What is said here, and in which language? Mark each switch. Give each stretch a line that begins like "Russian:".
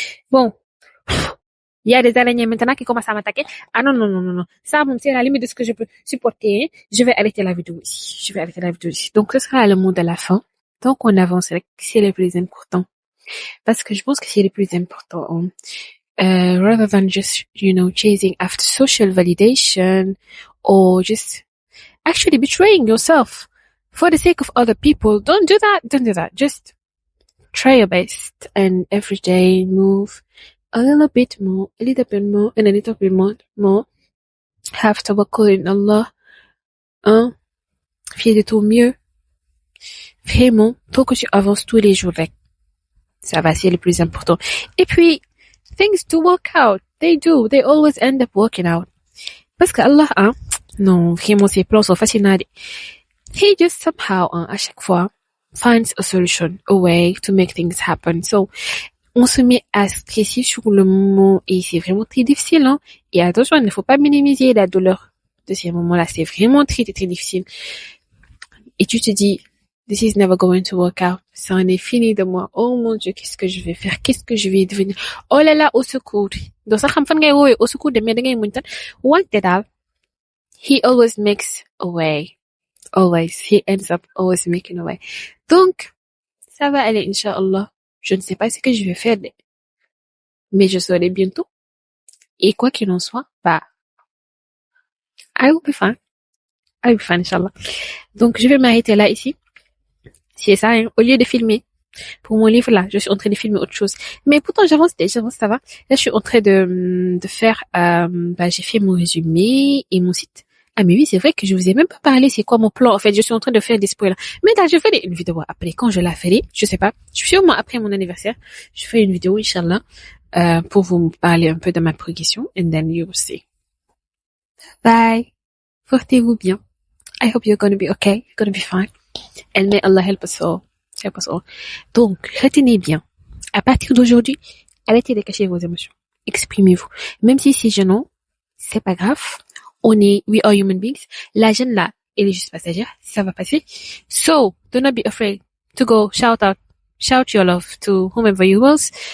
French: Bon, il y a des araignées maintenant qui commencent à m'attaquer. Ah non, non, non, non, non. Ça, bon, c'est la limite de ce que je peux supporter. Je vais arrêter la vidéo ici. Je vais arrêter la vidéo ici. Donc, ce sera le mot de la fin. Tant qu'on avance, c'est le plus important. Parce que je pense que c'est le plus important.
English: Rather than just, chasing after social validation or just actually betraying yourself for the sake of other people. Don't do that. Don't do that. Just try your best and every day move a little bit more, a little bit more, and a little bit more. Have tawakkul in Allah.
French: Hein? Fais de ton mieux. Vraiment, tant que tu avances tous les jours, ça va, c'est le plus important. Et puis,
English: things do work out. They do. They always end up working out.
French: Parce que Allah, hein, non, vraiment, ses plans sont fascinants.
English: He just somehow,
French: hein, à chaque fois,
English: finds a solution, a way to make things happen.
French: So, on se met à stresser sur le moment et c'est vraiment très difficile, hein. Et attention, il ne faut pas minimiser la douleur de ces moments-là. C'est vraiment très, très, très difficile. Et tu te dis,
English: this is never going to work out.
French: Ça en est fini de moi. Oh mon Dieu, qu'est-ce que je vais faire? Qu'est-ce que je vais devenir? Oh là là, au secours. Donc ça,
Wolof: xam fan ngay woowee
French: au secours de mais
Wolof: da ngay muñ tan. Wante daal,
English: he always makes a way. Always. He ends up always making a way.
French: Donc, ça va aller, Inch'Allah. Je ne sais pas ce que je vais faire, mais je saurai bientôt. Et quoi qu'il en soit, bah,
English: I will be fine. I will be fine, Inch'Allah.
French: Donc, je vais m'arrêter là, ici. C'est ça, hein. Au lieu de filmer, pour mon livre, là, je suis en train de filmer autre chose. Mais pourtant, j'avance, ça va. Là, je suis en train de faire, j'ai fait mon résumé et mon site. Ah, mais oui, c'est vrai que je vous ai même pas parlé, c'est quoi mon plan. En fait, je suis en train de faire des spoilers. Mais là, je ferai une vidéo après. Quand je la ferai, je sais pas. Sûrement après mon anniversaire, je ferai une vidéo, Inch'Allah, pour vous parler un peu de ma progression.
English: And then you will see. Bye.
French: Portez-vous bien.
English: I hope you're gonna be okay. You're gonna be fine. And may Allah help us all. Help us all.
French: Donc, retenez bien. À partir d'aujourd'hui, arrêtez de cacher vos émotions. Exprimez-vous. Même si c'est gênant, c'est pas grave.
English: We are human beings.
French: La gêne là, elle est juste passagère. Ça va passer.
English: So, do not be afraid to go shout your love to whomever you want.